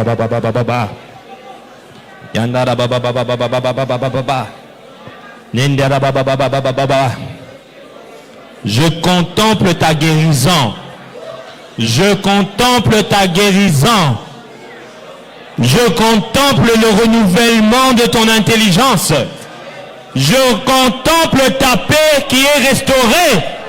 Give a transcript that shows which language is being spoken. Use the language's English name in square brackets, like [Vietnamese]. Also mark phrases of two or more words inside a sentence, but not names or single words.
[French] Baba Baba Baba Yandara Baba Baba Baba Baba Baba Baba Nindara Baba Baba Baba Baba. Je contemple ta guérison. Je contemple ta guérison. Je contemple le renouvellement de ton intelligence. Je contemple ta paix qui est restaurée.